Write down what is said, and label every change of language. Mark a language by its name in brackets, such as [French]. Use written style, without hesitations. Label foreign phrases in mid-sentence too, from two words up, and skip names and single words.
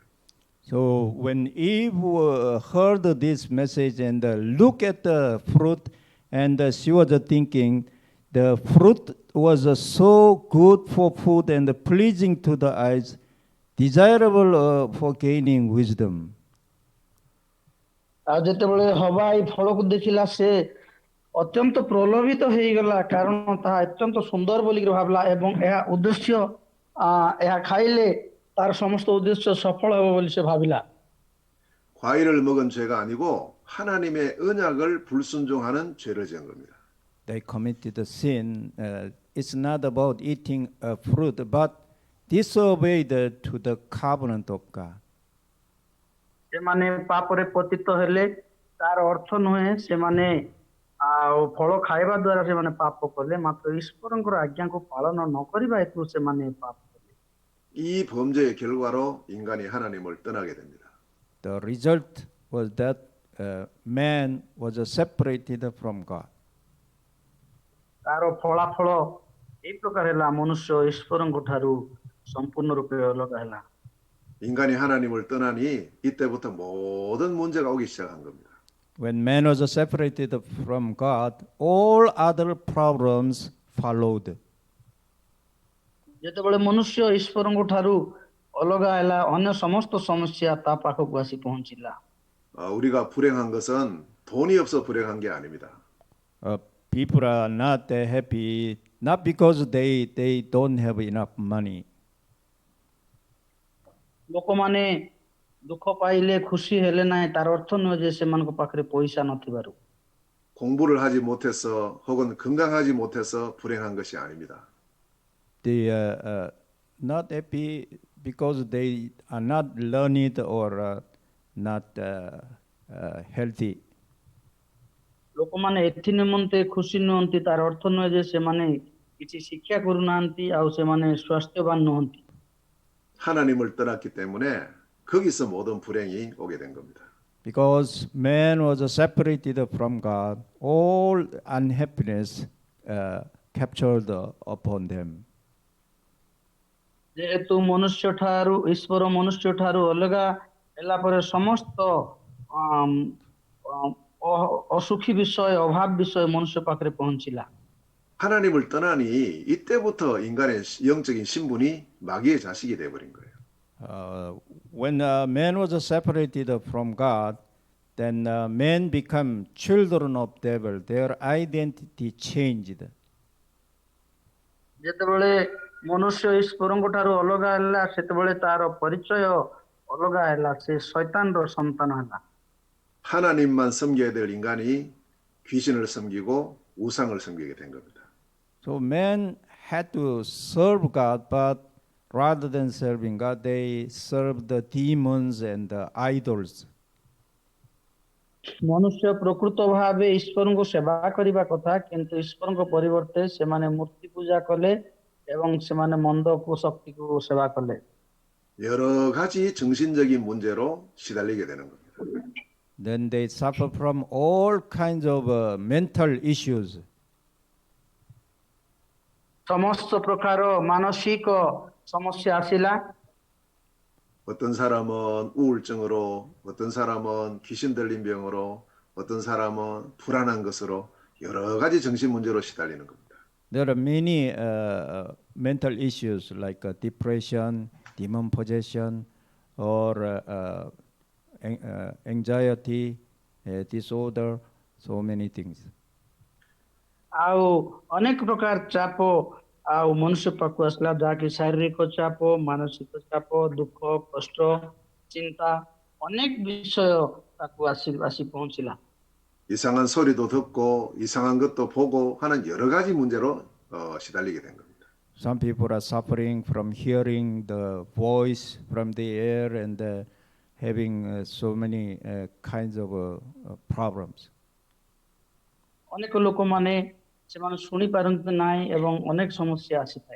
[English] So when Eve heard this message and looked at the fruit, and she was thinking the fruit was so good for food and pleasing to the eyes, desirable for gaining wisdom. [Odia] ଆଉ ଯେତେବେଳେ ହବା ଏଇ ଫଳକୁ ଦେଖିଲା ସେ ଅତ୍ୟନ୍ତ ପ୍ରଲୋଭିତ ହେଇଗଲା, କାରଣ ତାହା ଅତ୍ୟନ୍ତ ସୁନ୍ଦର ବୋଲିକି ଭାବିଲା ଏବଂ ଏହା ଉଦ୍ଦେଶ୍ୟ ଏହା ଖାଇଲେ ତାର ସମସ୍ତ ଉଦ୍ଦେଶ୍ୟ ସଫଳ ହେବ ବୋଲି ସେ ଭାବିଲା। [Korean] 과일을 먹은 죄가 아니고 하나님의 언약을 불순종하는 죄를 지은 겁니다. [English] They committed a sin. It's not about eating a fruit, but disobeyed to the covenant of God. [Odia] ସେମାନେ ପାପରେ ପତିତ ହେଲେ, ତାର ଅର୍ଥ ନୁହେଁ ସେମାନେ ଆଉ ଫଳ ଖାଇବା ଦ୍ୱାରା ସେମାନେ ପାପ କଲେ, ମାତ୍ର ଈଶ୍ୱରଙ୍କର ଆଜ୍ଞାକୁ ପାଳନ ନ କରିବା ହେତୁ ସେମାନେ ପାପ କଲେ। [Korean] 이 범죄의 결과로 인간이 하나님을 떠나게 됩니다. [English] The result was that man was separated from God. [Odia] ତାର ଫଳାଫଳ ଏହି ପ୍ରକାର ହେଲା, ମନୁଷ୍ୟ ଈଶ୍ୱରଙ୍କ ଠାରୁ ସମ୍ପୂର୍ଣ୍ଣ ରୂପେ ଅଲଗା ହେଲା। [Korean] 인간이 하나님을 떠나니 이때부터 모든 문제가 오기 시작한 겁니다. [English] When man was separated from God, all other problems followed. [Odia] ଯେତେବେଳେ ମନୁଷ୍ୟ ଈଶ୍ୱରଙ୍କ ଠାରୁ ଅଲଗା ହେଲା ଅନ୍ୟ ସମସ୍ତ ସମସ୍ୟା ତା ପାଖକୁ ଆସି ପହଞ୍ଚିଲା। [Korean] 우리가 불행한 것은 돈이 없어 불행한 게 아닙니다. [English] People are not happy not because they don't have enough money. [Odia] ଲୋକମାନେ ଦୁଃଖ ପାଇଲେ ଖୁସି ହେଲେ ନାହିଁ ତାର ଅର୍ଥ ନୁହେଁ ଯେ ସେମାନଙ୍କ ପାଖରେ ପଇସା ନଥିବାରୁ। [Korean] 공부를 하지 못해서 혹은 건강하지 못해서 불행한 것이 아닙니다. [English] They are not happy because they are not learned or not healthy. [Odia] ଲୋକମାନେ ଏଥି ନିମନ୍ତେ ଖୁସି ନୁହନ୍ତି ତାର ଅର୍ଥ ନୁହେଁ ଯେ ସେମାନେ କିଛି ଶିକ୍ଷା କରୁନାହାନ୍ତି ଆଉ ସେମାନେ ସ୍ୱାସ୍ଥ୍ୟବାନ ନୁହନ୍ତି। [Korean] 하나님을 떠났기 때문에 거기서 모든 불행이 오게 된 겁니다. [English] Because man was separated from God, all unhappiness captured upon them. [Odia] ଯେହେତୁ ମନୁଷ୍ୟ ଠାରୁ ଈଶ୍ୱର ମନୁଷ୍ୟ ଠାରୁ ଅଲଗା ହେଲା ପରେ ସମସ୍ତ ଅସୁଖୀ ବିଷୟ ଅଭାବ ବିଷୟ ମନୁଷ୍ୟ ପାଖରେ ପହଞ୍ଚିଲା। [Korean] 하나님을 떠나니 이때부터 인간의 영적인 신분이 마귀의 자식이 되어버린 거예요. [English] When man was separated from God, then men become children of devil. Their identity changed. [Odia] ଯେତେବେଳେ ମନୁଷ୍ୟ ଈଶ୍ୱରଙ୍କ ଠାରୁ ଅଲଗା ହେଲା ସେତେବେଳେ ତାର ପରିଚୟ ଅଲଗା ହେଲା ସେ ଶୈତାନର ସନ୍ତାନ ହେଲା। [Korean] 하나님만 섬겨야 될 인간이 귀신을 섬기고 우상을 섬기게 된 겁니다. [English] So men had to serve God, but rather than serving God, they served the demons and the idols. [Odia] ମନୁଷ୍ୟ ପ୍ରକୃତ ଭାବେ ଈଶ୍ୱରଙ୍କୁ ସେବା କରିବା କଥା କିନ୍ତୁ ଈଶ୍ୱରଙ୍କ ପରିବର୍ତ୍ତେ ସେମାନେ ମୂର୍ତ୍ତି ପୂଜା କଲେ ଏବଂ ସେମାନେ ମନ୍ଦକୁ ଶକ୍ତିକୁ ସେବା କଲେ। [Korean] 여러 가지 정신적인 문제로 시달리게 되는 겁니다. [English] Then they suffer from all kinds of mental issues. [Odia] ସମସ୍ତ ପ୍ରକାର ମାନସିକ ସମସ୍ୟା ଆସିଲା। [Korean] 어떤 사람은 우울증으로, 어떤 사람은 귀신 들린 병으로, 어떤 사람은 불안한 것으로 여러 가지 정신 문제로 시달리는 겁니다. [English] There are many mental issues like depression, demon possession, or anxiety, disorder, so many things. [Odia] ଆଉ ଅନେକ ପ୍ରକାର ଚାପ ଆଉ ମନୁଷ୍ୟ ପାଖକୁ ଆସିଲା ଯାହାକି ଶାରୀରିକ ଚାପ ମାନସିକ ଚାପ ଦୁଃଖ କଷ୍ଟ ଚିନ୍ତା ଅନେକ ବିଷୟ ତାକୁ ଆସି ପହଞ୍ଚିଲା। [Korean] 이상한 소리도 듣고 이상한 것도 보고 하는 여러 가지 문제로 시달리게 된 겁니다. [English] Some people are suffering from hearing the voice from the air and having so many kinds of problems. [Odia] ଅନେକ ଲୋକମାନେ ସେମାନେ ଶୁଣିପାରନ୍ତି ନାହିଁ ଏବଂ ଅନେକ ସମସ୍ୟା ଆସିଥାଏ।